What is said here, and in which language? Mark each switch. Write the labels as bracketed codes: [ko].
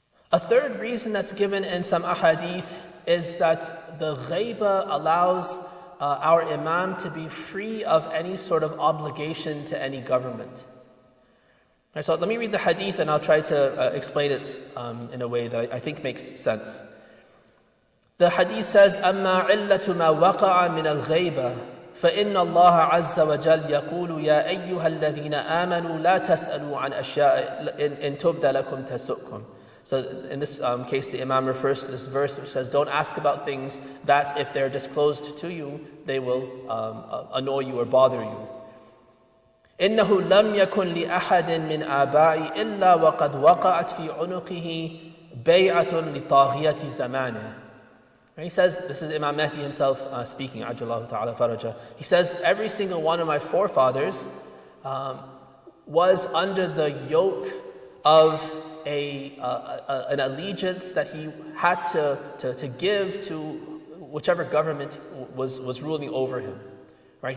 [en] A third reason that's given in some ahadith is that the ghaibah allows our Imam to be free of any sort of obligation to any government. Right, so let me read the hadith and I'll try to explain it in a way that I think makes sense. The hadith says, [ar] أَمَّا عِلَّةُ مَا وَقَعَ مِنَ الْغَيْبَةِ فإن الله عز وجل يقول يا أيها الذين آمنوا لا تسألوا عن أشياء إن تبد لكم تسؤكم. [en] So in this case, the Imam refers to this verse which says, don't ask about things that if they're disclosed to you, they will annoy you or bother you. [ar] إنه لم يكن لأحد من آبائي إلا وقد وقعت في عنقه بيعة لطاغية زمانه. [en] He says, this is Imam Mahdi himself speaking, Ajjallahu ta'ala faraja. He says, every single one of my forefathers was under the yoke of an allegiance that he had to give to whichever government was ruling over him. Right?